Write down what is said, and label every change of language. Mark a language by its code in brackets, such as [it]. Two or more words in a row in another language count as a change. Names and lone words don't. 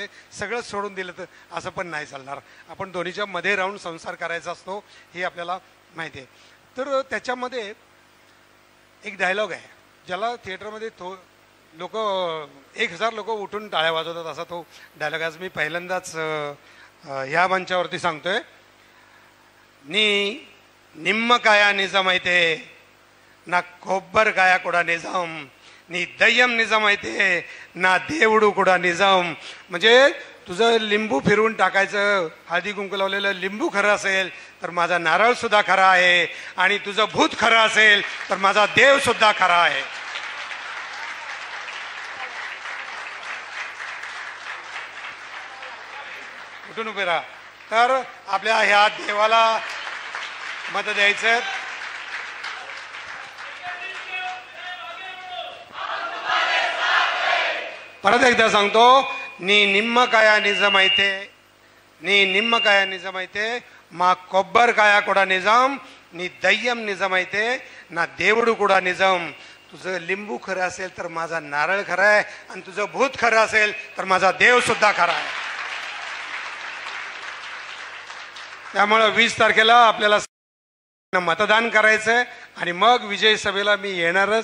[mr] सगळं सोडून दिलं तर असं पण नाही चालणार. आपण दोन्हीच्या मध्ये राहून संसार करायचा असतो हे आपल्याला माहिती आहे. तर त्याच्यामध्ये एक डायलॉग आहे ज्याला थिएटरमध्ये लोक 1000 लोक उठून टाळ्या वाजवतात असा तो डायलॉग आज मी पहिल्यांदाच ह्या मंचावरती सांगतोय. [te] నిమ్మకాయ నిజమైతే నా కొబ్బరికాయ కూడా నిజం, నీ దయ్యం నిజమైతే నా దేవుడు కూడా నిజం. [mr] म्हणजे तुझं लिंबू फिरवून टाकायचं, हळदी कुंकू लावलेलं लिंबू खरं असेल तर माझा नारळ सुद्धा खरा आहे, आणि तुझं भूत खरं असेल तर माझा देव सुद्धा खरा आहे. उठून उभे राहा. तर आपल्या ह्या देवाला मत द्यायचं. परत एकदा सांगतो. [te] నీ నిమ్మకాయ నిజమైతే మా కొబ్బరికాయ కూడా నిజం, నీ దయ్యం నిజమైతే నా దేవుడు కూడా నిజం. [mr] तुझं लिंबू खरं असेल तर माझा नारळ खरा आहे, आणि तुझं भूत खरं असेल तर माझा देव सुद्धा खरा आहे. त्यामुळे 20 तारखेला आपल्याला मतदान करायचंय आणि मग विजय सभेला मी येणारच.